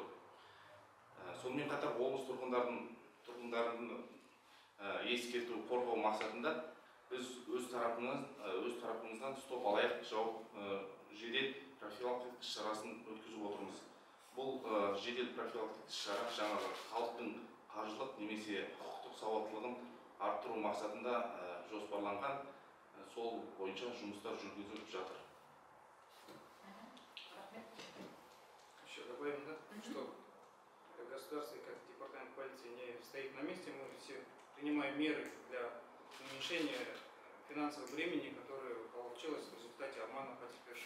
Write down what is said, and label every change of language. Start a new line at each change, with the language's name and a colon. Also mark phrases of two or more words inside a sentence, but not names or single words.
Kazakh: Сонымен қатар облыс тұрғындарын ескерту қорғау мақсатында біз өз тарапымыздан стоп алаяқ жедел профилактика шарасын өткізіп отырмыз. Бұл жедел профилактика шара жаңағы халықтың қаржылық немесе құқықтық сауаттылығын арттыру мақсатында жоспарланған, сол бойынша жұмыстар жүргізіліп жатыр.
Russian: Еще добавим, да, что государство как департамент полиции не стоит на месте, мы все принимаем меры для уменьшения финансового времени, которое получилось в результате обмана потерпевших.